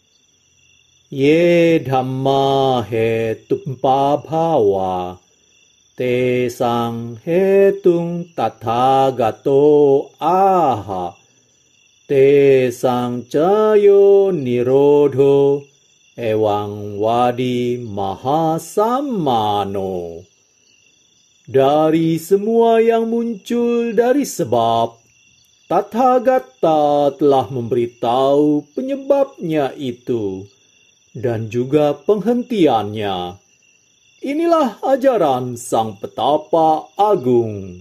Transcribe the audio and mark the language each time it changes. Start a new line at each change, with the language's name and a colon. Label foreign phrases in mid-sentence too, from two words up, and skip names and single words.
Pali: Ye dhamma hetumpa bhava, te sang hetung tathagato aha, te sang cayo nirodho ewang wadi mahasamano.
Indonesian: Dari semua yang muncul dari sebab, Tathagata telah memberitahu penyebabnya itu, dan juga penghentiannya. Inilah ajaran Sang Petapa Agung.